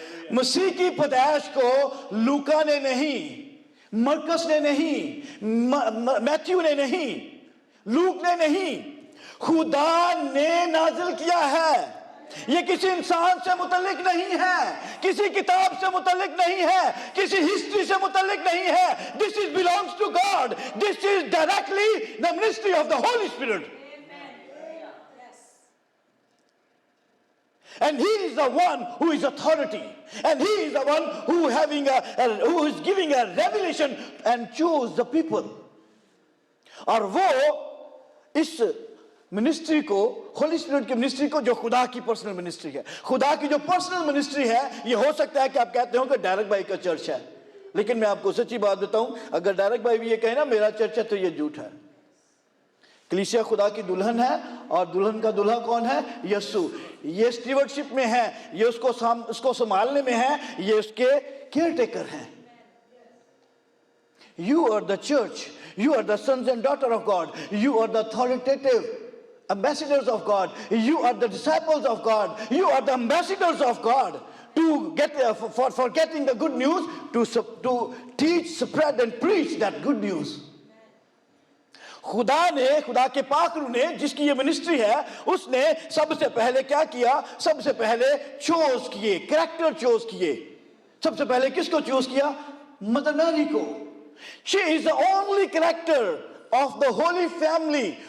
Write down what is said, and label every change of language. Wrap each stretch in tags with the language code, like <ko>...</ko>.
<ur>مسیح کی پیدائش کو لوکا نے نہیں مرکس نے نہیں میتھیو نے نہیں لوک نے نہیں خدا نے نازل کیا ہے. یہ کسی انسان سے متعلق نہیں ہے کسی کتاب سے متعلق نہیں ہے کسی ہسٹری سے متعلق نہیں ہے.</ur> <en>This is belongs to God. This is directly the ministry of the Holy Spirit. And he is the one who is authority and he is the one who is giving a revelation and choose the people.</en> <ur>اور وہ اس ministry کو Holi spirit کی ministry کو جو خدا کی personal ministry ہے خدا کی جو پرسنل منسٹری ہے یہ ہو سکتا ہے کہ آپ کہتے ہو کہ ڈائریکٹ بھائی کا چرچ ہے لیکن میں آپ کو سچی بات بتاؤں اگر ڈائریکٹ بھائی بھی یہ کہے نا میرا چرچ ہے تو یہ جھوٹ ہے. کلیسیا خدا کی دلہن ہے اور دلہن کا دلہا کون ہے؟ یسوع. یہ اسٹیورڈشپ میں ہے یہ اس کو سنبھالنے میں ہے یہ اس کے کیئر ٹیکر ہیں.</ur> <en>You are the church. You are the sons and daughters of God. You are the authoritative ambassadors of God. You are the disciples of God. You are the ambassadors of God to get for getting the good news, to teach, spread and preach that good news.</en> <ur>خدا کے پاک روح نے جس کی یہ ministry ہے اس نے سب سے پہلے کیا کیا؟ سب سے پہلے چوز کیے کریکٹر چوز کیے. سب سے پہلے کس کو چوز کیا؟ مدر میری کو.</ur> <en>She is the only character of the Holy Family.</en>